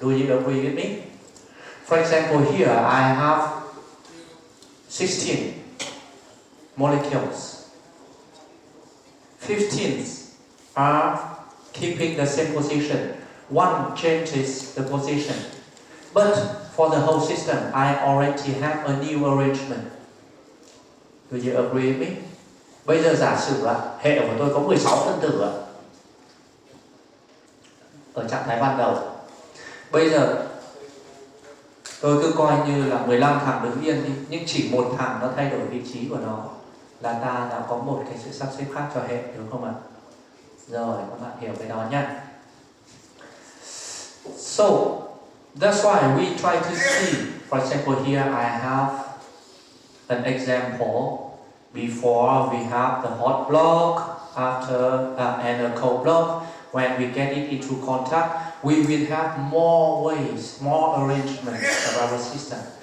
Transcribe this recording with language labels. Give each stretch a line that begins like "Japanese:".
English: Do you agree with me? For example, here I have 16 molecules. 15 are keeping the same position. One changes the position. But for the whole system, I already have a new arrangement. Do you agree with me?
Vietnamese: Bây giờ giả sử là hệ của tôi có 16 phân tử ở trạng thái ban đầu. Bây giờ tôi cứ coi như là 15 thằng đứng yên đi, nhưng chỉ một thằng nó thay đổi vị trí của nó là ta đã có một cái sự sắp xếp khác cho hệ, đúng không ạ? Rồi, các bạn hiểu cái đó nhé.
English: So, that's why we try to see, for example, here I have an example. Before we have the hot block, after and a cold block. When we get it into contact, we will have more ways, more arrangements of our system.